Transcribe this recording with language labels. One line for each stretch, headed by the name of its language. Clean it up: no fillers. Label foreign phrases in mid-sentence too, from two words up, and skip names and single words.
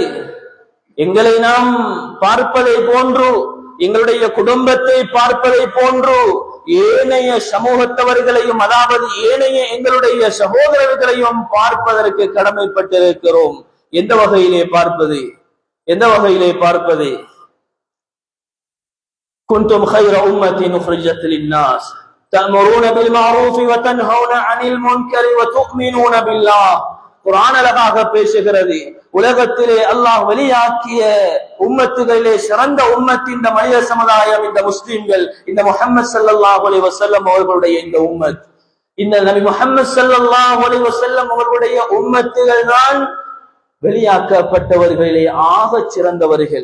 Tamil: எங்களை நாம் பார்ப்பதை போன்று, எங்களுடைய குடும்பத்தை பார்ப்பதை போன்று ஏனைய சமூகத்தவர்களையும், அதாவது ஏனைய எங்களுடைய சகோதரர்களையும் பார்ப்பதற்கு கடமைப்பட்டிருக்கிறோம். எந்த வகையிலே பார்ப்பது? எந்த வகையிலே பார்ப்பது?
Arabic: குன்தும் خير أمة أخرجت للناس تأمرون بالمعروف وتنهون عن المنكر وتؤمنون بالله.
Tamil: குர்ஆன் அழகாக பேசுகிறது. உலகத்திலே அல்லாஹ் வெளியாக்கிய உம்மத்துகளிலே சிறந்த உம்மத் இந்த மனித சமுதாயம், இந்த முஸ்லிம்கள், இந்த முஹம்மது
Arabic: صلى الله عليه وسلم
Tamil: அவர்களுடைய இந்த உம்மத், இந்த நபி முஹம்மது
Arabic: صلى الله عليه وسلم
Tamil: அவர்களுடைய உம்மத்துகள் தான் வெளியாக்கப்பட்டவர்களிலே ஆக சிறந்தவர்கள்.